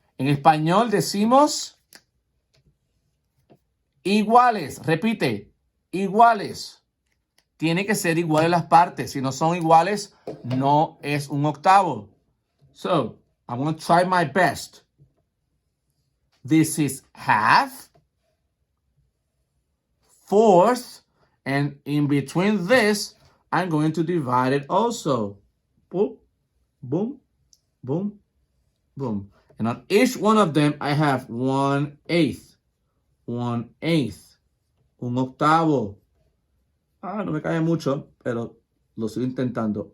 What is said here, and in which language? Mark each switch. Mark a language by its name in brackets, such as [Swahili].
[Spanish] En español decimos iguales. Repite. Iguales. Tiene que ser iguales las partes. Si no son iguales, no es un octavo. [English] So, I'm going to try my best. This is half, fourth, and in between this, I'm going to divide it also. Boom, boom, boom, boom. And on each one of them, I have 1/8. [Spanish] 1/8. Un octavo. No me cae mucho, pero lo sigo intentando.